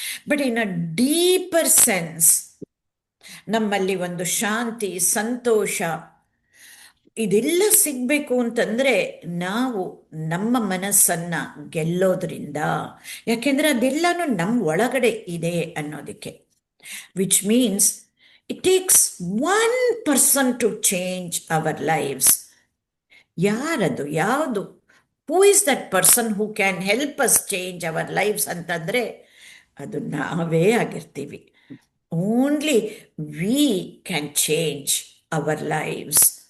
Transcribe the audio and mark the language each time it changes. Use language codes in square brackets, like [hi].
[en] but in a deeper sense [kn] ನಮ್ಮಲ್ಲಿ ಒಂದು ಶಾಂತಿ, ಸಂತೋಷ ಇದೆಲ್ಲ ಸಿಗಬೇಕು ಅಂತಂದರೆ ನಾವು ನಮ್ಮ ಮನಸ್ಸನ್ನು ಗೆಲ್ಲೋದ್ರಿಂದ, ಯಾಕೆಂದರೆ ಅದೆಲ್ಲನೂ ನಮ್ಮ ಒಳಗಡೆ ಇದೆ ಅನ್ನೋದಕ್ಕೆ. [en] Which means it takes one person to change our lives. [kn] ಯಾರದು, ಯಾವುದು? [en] who is that person who can help us change our lives [kn] ಅಂತಂದರೆ ಅದು ನಾವೇ ಆಗಿರ್ತೀವಿ. [en] Only we can change our lives.